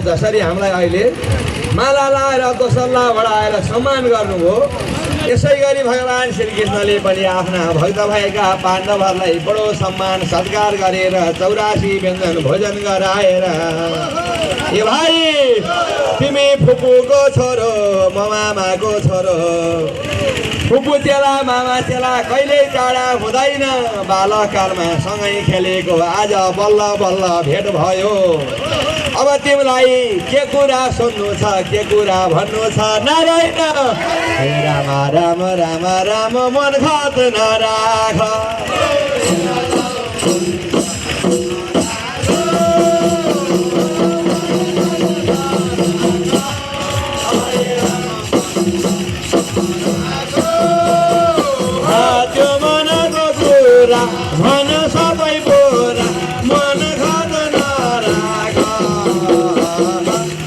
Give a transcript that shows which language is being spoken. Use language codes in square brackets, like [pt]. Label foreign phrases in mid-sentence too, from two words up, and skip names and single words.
[ne] जसरी हामीलाई अहिले माला लाएर दोसल्ला बढाएर सम्मान गर्नुभयो, यसै गरी भगवान् श्रीकृष्णले पनि आफ्ना भक्त भएका पाण्डवहरूलाई बडो सम्मान सत्कार गरेर 84 व्यञ्जन भोजन गराएर ए भाइ तिमी फुपूको छोरो म मामाको छोरो, फुपू चेला मामा चेला कहिल्यै टाढा हुँदैन। बालककालमा सँगै खेलेको आज बल्ल बल्ल भेट भयो। अब तिमीलाई के कुरा सुन्नु छ, के कुरा भन्नु छ? नारायण हे राम राम राम राम मन घात नराख। त्यो मनको कुरा भन सबै बोरा मन घात नराख।